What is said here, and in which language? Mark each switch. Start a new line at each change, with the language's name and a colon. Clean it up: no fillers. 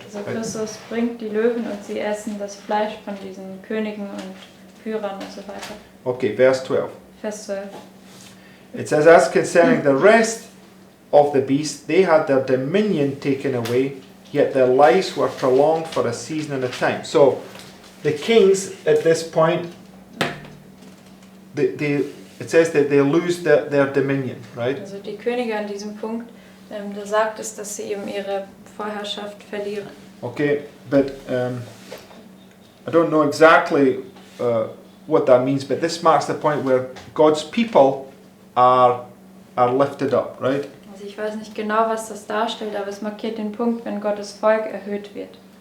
German: Also
English: right?
German: Christus bringt die Löwen und sie essen das Fleisch von diesen Königen und Führern und so weiter.
English: Okay, verse 12.
German: Vers 12.
English: It says, as concerning the rest of the beasts, they had their dominion taken away, yet their lives were prolonged for a season and a time. So, the kings at this point, it says that they lose their dominion, right?
German: Also die Könige an diesem Punkt, da sagt es, dass sie eben ihre Vorherrschaft verlieren.
English: Okay, but I don't know exactly what that means, but this marks the point where God's people are lifted up, right?
German: Also ich weiß nicht genau, was das darstellt, aber es markiert den Punkt, wenn Gottes Volk erhöht wird.